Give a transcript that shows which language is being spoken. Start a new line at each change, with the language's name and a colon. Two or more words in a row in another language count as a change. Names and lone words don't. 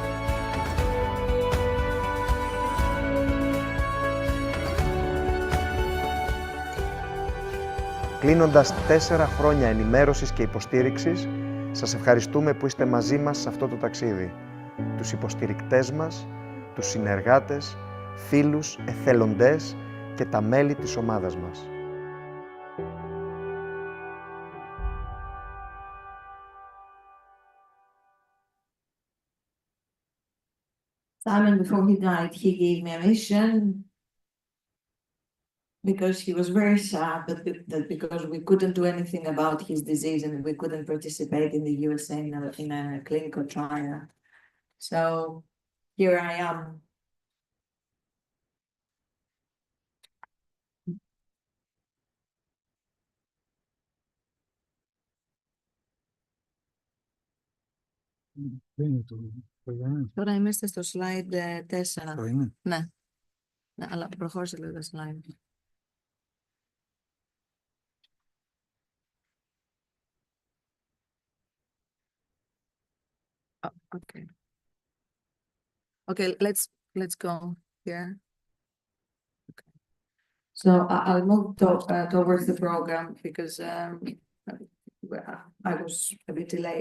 Greek: Κλείνοντας 4 χρόνια ενημέρωσης και υποστήριξης, σας ευχαριστούμε που είστε μαζί μας σε αυτό το ταξίδι. Τους υποστηρικτές μας, τους συνεργάτες, φίλους, εθελοντές και τα μέλη της ομάδας μας.
English: Simon, before he died, he gave me a mission because he was very sad that because we couldn't do anything about his disease and we couldn't participate in the USA in a clinical trial. So here I am.
Greek: Τώρα είμαστε στο slide 4. Το είναι. Ναι. Ναι, αλλά προχώρησε λίγο το slide. Okay.
English: Okay, let's go here. Okay. So I'll move towards the program because I was a bit delayed.